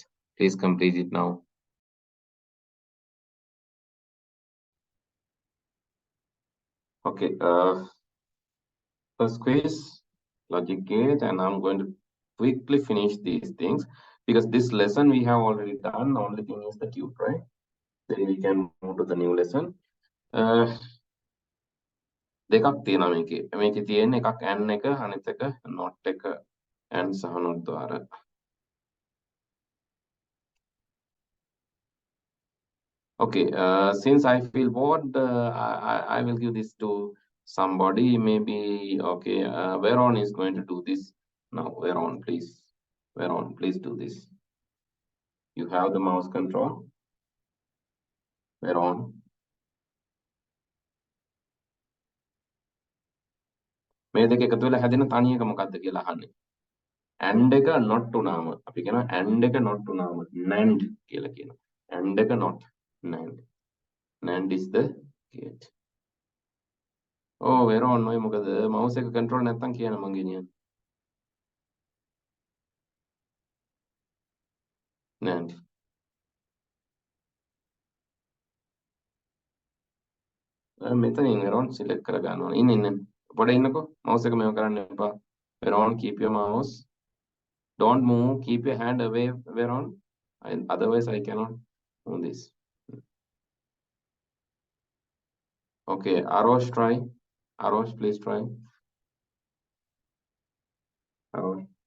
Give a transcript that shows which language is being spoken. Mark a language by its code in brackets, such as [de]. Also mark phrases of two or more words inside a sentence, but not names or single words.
[en] Please complete it now. Okay. First quiz, logic gate, and I'm going to quickly finish these things because this lesson we have already done. The only thing is the tute, right? Then we can move to the new lesson. [si] දෙකක් තියෙනවා මේකේ. මේකේ තියෙන එකක් and එක අනිත් එක not එක and සහ not द्वारा. [en] Okay, since I feel bored, I will give this to somebody. Maybe okay. Veron is going to do this now. Veron, please. Veron, please do this. You have the mouse control. Veron. [si] මේ දෙක එකතු වෙලා හැදෙන තනි එක මොකක්ද කියලා අහන්නේ. and එක not වුණාම අපි කියනවා and එක not වුණාම nand කියලා කියනවා. [en] and එක not nand. Nand is the gate. Oh, Veron, [si] ඔය මොකද mouse එක control නැත්තම් කියන මං ගෙනියන්නේ. Nand. මෙතනින් Veron select කර ගන්න ඕනේ. ඉන්න. පොඩ ඉන්නකෝ. mouse එක මේව කරන්න එපා. [en] Veron, keep your mouse. Don't move. Keep your hand away, Veron. Otherwise, I cannot move this. Okay, Arosh, try. Arosh, please try. Arosh.